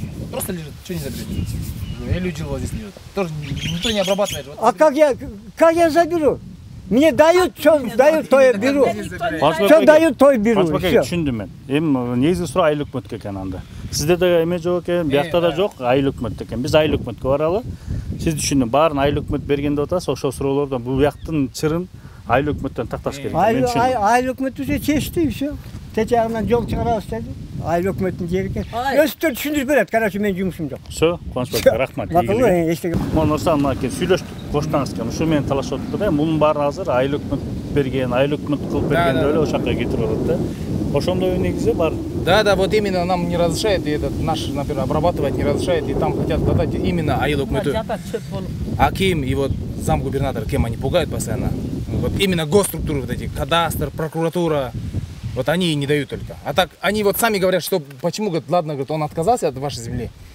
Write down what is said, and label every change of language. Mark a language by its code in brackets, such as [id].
[ru] Просто лежит, что не заберете? Я людей вот здесь лежит. Тоже никто не обрабатывает. А как я заберу? Мне дают, что дают, то я беру. Что дают, то я беру. [ky] Түшүндүм мен. Эми негизги суроо айыл өкмөткө экен анда. Сизде да эме жок экен, биякта да жок, айыл өкмөт экен. Биз айыл өкмөткө баралы. Сиз түшүндүм, баарын айыл өкмөт бергенде атасыз, ошол суроолордон бул бияктын чырын айыл өкмөттөн такташ керек. Айыл өкмөт уже чечти, всё. Те жагынан жол чыгарабыз деди. Айыл өкмөттүн жери экен. Өстөр түшүндүрүп берет, короче, мен жумушум жок. Всё, Конспек, рахмат. Монурсан мына сүйлөштүк, коштаңыз экен. Ушу менен талашып отур да. Мунун баары азыр айыл өкмөт берген, айыл өкмөт кылып берген эле ошол жака кетирип атат да. Ошондой негизи бар. [ru] Да, вот именно нам не разрешает, и этот наш, например, обрабатывать не разрешает, и там хотят дать именно айыл өкмөтү. Аким и вот замгубернатор, кем они пугают постоянно. Вот именно госструктуры вот эти, кадастр, прокуратура. Вот они и не дают только. А так, они вот сами говорят, что почему, говорят, ладно, говорит, он отказался от вашей земли.